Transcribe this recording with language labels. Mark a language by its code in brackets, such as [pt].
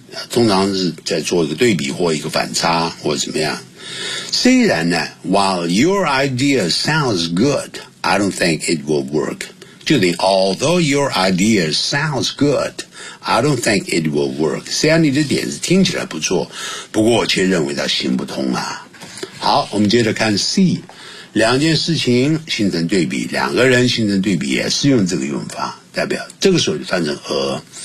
[zh] 通常是在做一个对比或一个反差或怎么样。虽然呢 [en] ，while your idea sounds good， I don't think it will work。 [zh] 就是 [en] although your idea sounds good， I don't think it will work。 [zh] 虽然你的点子听起来不错，不过我却认为它行不通啊。好，我们接着看 C， 两件事情形成对比，两个人形成对比也是用这个用法，代表这个时候就翻成和。